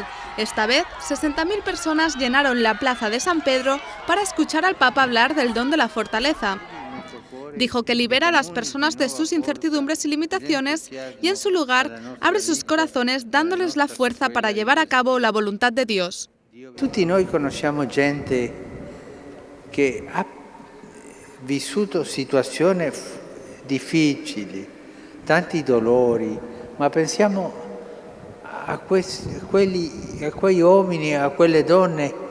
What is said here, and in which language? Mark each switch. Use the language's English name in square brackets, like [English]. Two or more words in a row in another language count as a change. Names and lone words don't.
[Spanish] Esta vez, 60.000 personas llenaron la plaza de San Pedro para escuchar al Papa hablar del don de la fortaleza. Dijo que libera a las personas de sus incertidumbres y limitaciones y en su lugar abre sus corazones dándoles la fuerza para llevar a cabo la voluntad de Dios. [Italian] Tutti noi conosciamo gente che ha vissuto situazioni difficili, tanti dolori, ma pensiamo a quei uomini, a quelle donne